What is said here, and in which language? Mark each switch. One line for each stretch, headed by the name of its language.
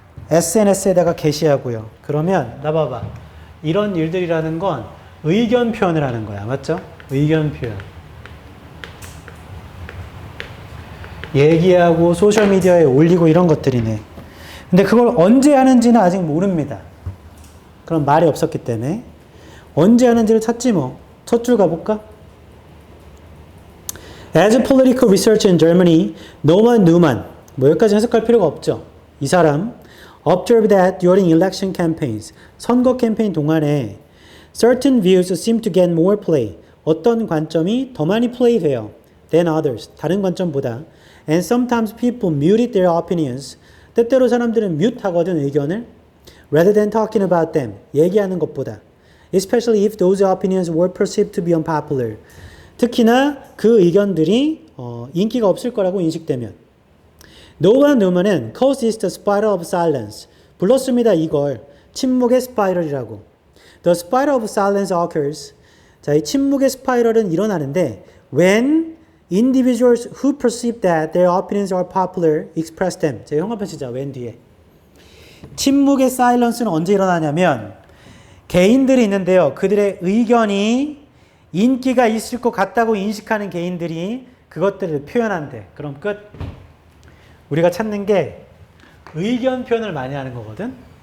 Korean: SNS에다가 게시하고요. 그러면 나 봐봐. 이런 일들이라는 건 의견 표현을 하는 거야. 맞죠? 의견 표현. 얘기하고 소셜미디어에 올리고 이런 것들이네. 근데 그걸 언제 하는지는 아직 모릅니다. 그럼 말이 없었기 때문에. 언제 하는지를 찾지 뭐. 첫 줄 가볼까?
English: As a political researcher in Germany, Norman Newman.
Korean: 여기까지 해석할 필요가 없죠. 이 사람
English: observed that during election campaigns,
Korean: 선거 캠페인 동안에
English: certain views seem to get more play.
Korean: 어떤 관점이 더 많이 플레이돼요.
English: than others.
Korean: 다른 관점보다.
English: And sometimes people muted their opinions.
Korean: 때때로 사람들은 뮤트하거든 의견을.
English: rather than talking about them.
Korean: 얘기하는 것보다.
English: Especially if those opinions were perceived to be unpopular.
Korean: 특히나 그 의견들이 인기가 없을 거라고 인식되면.
English: 노만 누먼은 calls this the spiral of silence.
Korean: 불렀습니다. 이걸 침묵의 스파이럴이라고.
English: The spiral of silence occurs.
Korean: 자, 이 침묵의 스파이럴은 일어나는데
English: when individuals who perceive that their opinions are popular express them.
Korean: 자, 형광펜 치자. when 뒤에. 침묵의 사일런스는 언제 일어나냐면 개인들이 있는데요. 그들의 의견이 인기가 있을 것 같다고 인식하는 개인들이 그것들을 표현한대. 그럼 끝. 우리가 찾는 게 의견 표현을 많이 하는 거거든.